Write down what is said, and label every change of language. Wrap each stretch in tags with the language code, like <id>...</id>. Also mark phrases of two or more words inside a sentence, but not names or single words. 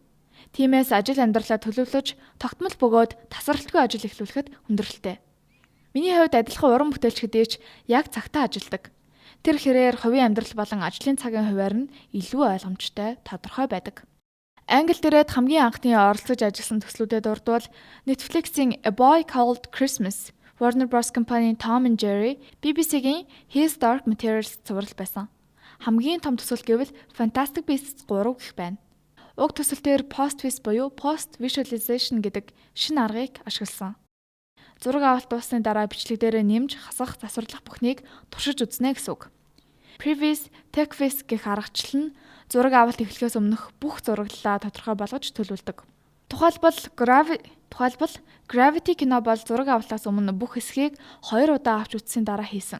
<mn>Тиймээс ажил амьдралаа төлөвлөж, тогтмол бөгөөд тасралтгүй ажил эхлүүлэхэд хүндрэлтэй. Миний хувьд адилхан уран бүтээлч хэдий ч яг цагтаа ажилдаг. Тэр хэрээр хувийн амьдрал болон ажлын цагийн хуваар нь илүү ойлгомжтой, тодорхой байдаг. Англи дээрээ хамгийн анхны оролцож ажилласан төслүүдэд дурдвал Netflix-ийн A Boy Called Christmas, Warner Bros. Company-ийн Tom and Jerry, BBC-гийн His Dark Materials цуврал байсан. Хамгийн том төсөл гэвэл Fantastic Beasts 3 гэх байна. Уг төсөл дээр post-twist буюу</mn> <en>post visualization</en> <mn>гэдэг шинэ аргыг ашигласан. Зураг авалт дуусны дараа бичлэг дээрээ нэмж хасах, засварлах бүхнийг туршиж үзнэ гэсэн үг. Previs, TechVis гэх аргачлал нь зураг авалт эхлэхээс өмнөх бүх зураглалаа тодорхой болгож төлөвлөдөг. Тухайлбал Gravity кино бол зураг авалтаас өмнө бүх хэсгийг 2 удаа авч үзсийн дараа хийсэн.</mn>